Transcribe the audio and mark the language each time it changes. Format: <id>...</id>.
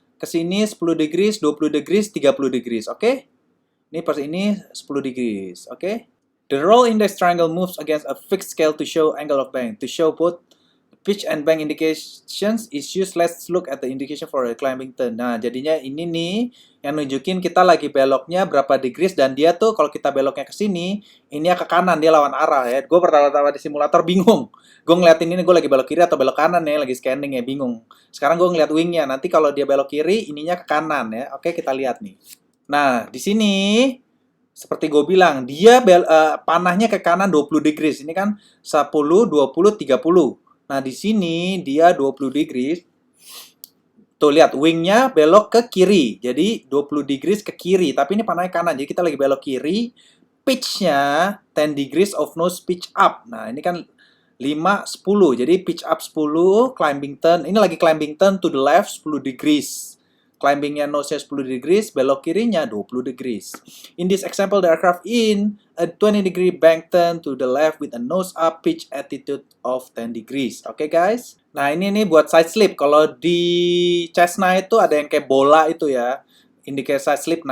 <id>Ke sini 10 degrees, 20 degrees, 30 degrees. Oke? Ini per ini 10 degrees. Oke?</id> <en>The roll index triangle moves against a fixed scale to show angle of bank. To show both pitch and bank indications is used. Let's look at the indication for a climbing turn.</en> <id>Nah, jadinya ini nih yang nunjukin kita lagi beloknya berapa degrees, dan dia tuh kalau kita beloknya ke sini, ini ke kanan, dia lawan arah ya. Gue pertama-tama di simulator bingung. Gue ngeliatin ini gue lagi belok kiri atau belok kanan ya, lagi scanning ya, bingung. Sekarang gue ngeliat wingnya, nanti kalau dia belok kiri, ininya ke kanan ya. Oke, kita lihat nih. Nah, di sini seperti gue bilang, dia panahnya ke kanan 20 degrees. Ini kan 10, 20, 30. Nah, di sini dia 20 degrees. Tuh, lihat, wingnya belok ke kiri. Jadi, 20 degrees ke kiri. Tapi ini panahnya kanan. Jadi, kita lagi belok kiri.</id> <en>Pitch-nya 10 degrees of nose pitch up.</en> <id>Nah, ini kan</id> <en>5, 10.</en> <id>Jadi,</id> <en>pitch up 10, climbing turn.</en> <id>Ini lagi</id> <en>climbing turn to the left 10 degrees.</en> <id>Climbingnya nose-nya 10 degrees, belok kirinya 20 degrees.</id> <en>In this example, the aircraft in a 20-degree bank turn to the left with a nose up pitch attitude of 10 degrees.</en> <id>Oke, guys? Nah, ini nih buat side slip. Kalau di Cessna itu ada yang kayak bola itu ya, indikator side slip.</id>